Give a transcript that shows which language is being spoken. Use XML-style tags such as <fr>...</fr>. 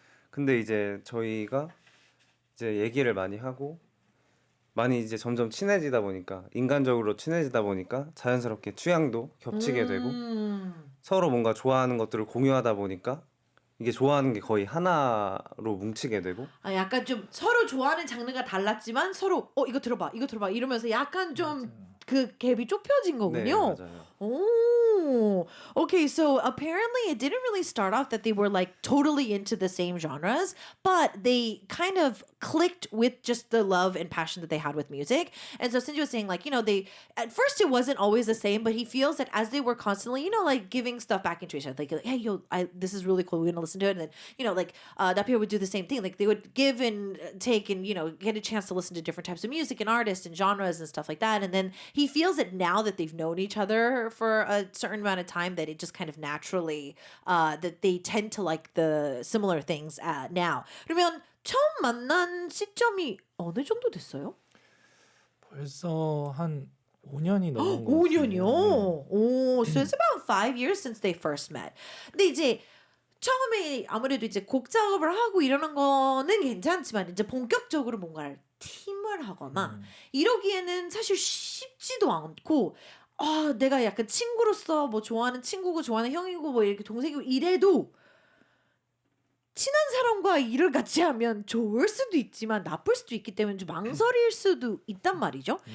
<ko>근데 이제 저희가 이제 얘기를 많이 하고 많이 이제 점점 친해지다 보니까 인간적으로 친해지다 보니까 자연스럽게 취향도 겹치게 되고 서로 뭔가 좋아하는 것들을 공유하다 보니까 이게 좋아하는 게 거의 하나로 뭉치게 되고 약간 좀 서로 좋아하는 장르가 달랐지만 서로 이거 들어봐 이러면서 약간 좀 그 갭이 좁혀진 거군요. 네, 맞아요. 오,</ko> <en>Okay, so apparently it didn't really start off that they were like totally into the same genres, but they kind of clicked with just the love and passion that they had with music. And so Sinji was saying like, they at first it wasn't always the same, but he feels that as they were constantly, like giving stuff back into each other, like hey, this is really cool, we're gonna listen to it, and then Napir would do the same thing, like they would give and take and get a chance to listen to different types of music and artists and genres and stuff like that. And then he feels that now that they've known each other for a certain amount of time, that it just kind of naturally that they tend to like the similar things now.</en> <ko>그러면 처음 만난 시점이 어느 정도 됐어요? 벌써 한 5년이 넘은 것 5년이요? 같아요.</ko> <en>오, so it's about 5 years since they first met.</en> <ko>근데 이제 처음에 아무래도 이제 곡 작업을 하고 이러는 거는 괜찮지만 이제 본격적으로 뭔가를 팀을 하거나 이러기에는 사실 쉽지도 않고 내가 약간 친구로서 뭐 좋아하는 친구고 좋아하는 형이고 뭐 이렇게 동생이고 이래도 친한 사람과 일을 같이 하면 좋을 수도 있지만 나쁠 수도 있기 때문에 좀 망설일 수도 있단 말이죠.</ko>